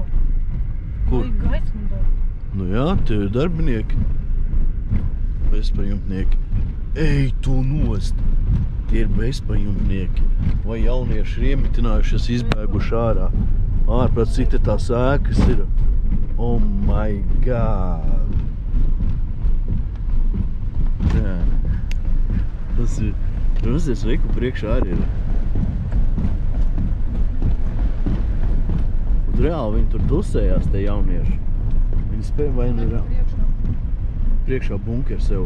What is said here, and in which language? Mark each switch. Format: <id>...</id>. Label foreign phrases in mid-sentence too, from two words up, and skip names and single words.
<lv>Kur? Gaisma daļa. Nu jā, tie ir darbinieki. Bezpajumtnieki. Ej, tu nost! Tie ir bezpajumtnieki. Vai jaunieši ir iemitinājušies, izbēguši ārā. Ārprāt, cik te tās ēkas ir.</lv> <en>Oh my god!</en> <lv>Jā. Tas ir... Rasies, reiku priekšā arī ir. Un reāli viņi tur tusējās, tie jaunieši. Viņi spēja vai ne reāli. Priekšā bunkers jau.</lv>